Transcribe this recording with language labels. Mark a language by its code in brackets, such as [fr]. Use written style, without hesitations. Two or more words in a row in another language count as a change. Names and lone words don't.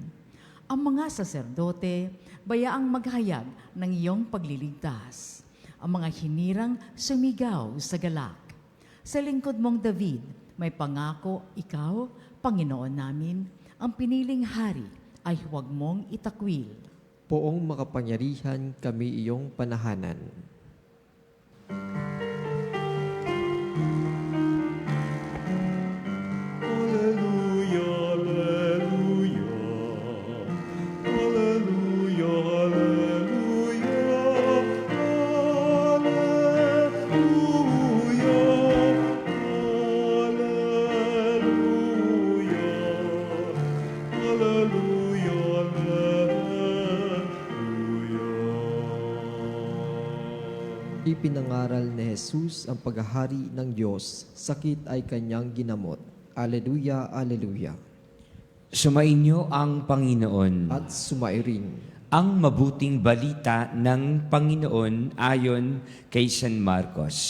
[tl] Ang mga saserdote, bayaang maghayag ng iyong pagliligtas. Ang mga hinirang sumigaw sa galak. Sa lingkod mong David, may pangako ikaw, Panginoon namin, ang piniling hari ay huwag mong itakwil. Poong makapangyarihan, kami iyong panahanan. [la] Alleluia, alleluia. Alleluia, alleluia. Alleluia. Alleluia. Alleluia, alleluia. [tl] Ipinangaral ni Jesus ang paghahari ng Diyos, sakit ay kanyang ginamot. [la] Alleluia, alleluia. [tl] Sumainyo ang Panginoon. At sumairin. Ang mabuting balita ng Panginoon ayon kay San Marcos.